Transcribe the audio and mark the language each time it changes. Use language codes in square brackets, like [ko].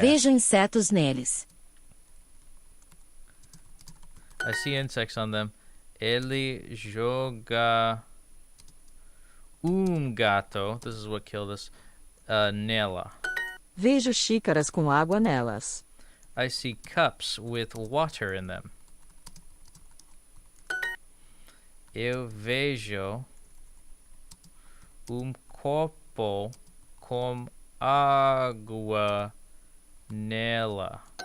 [pt] Vejo insetos neles. [en] I see insects on them. [pt] Ele joga gato. [en] This is what killed us. [pt] Nela. Vejo xícaras com água nelas. [en] I see cups with water in them. [pt] Eu vejo copo com água nela.